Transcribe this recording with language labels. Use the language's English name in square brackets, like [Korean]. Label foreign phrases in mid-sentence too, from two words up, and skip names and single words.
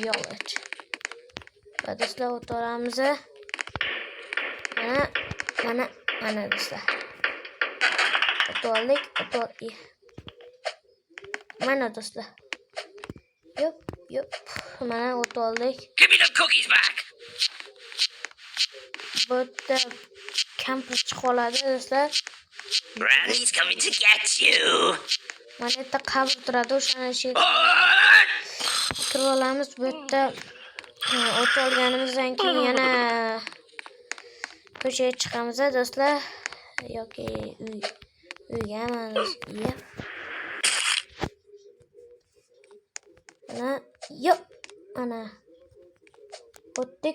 [Uzbek] Va do'stlar o't olamiz. Mana do'stlar. O't oldik. Mana do'stlar. Yop. Mana o't oldik. [English] Give me the cookies back. [Uzbek] Bu yerda kampir chiqib oladi do'stlar. [English] Granny's coming to get you. [Uzbek] Mana yerda qabr turadi, o'shani kirib olamiz. Bu yerda o't olganimizdan keyin yana ko'chaga chiqamiz do'stlar. Yoki uyga emas. Ana o'tdik.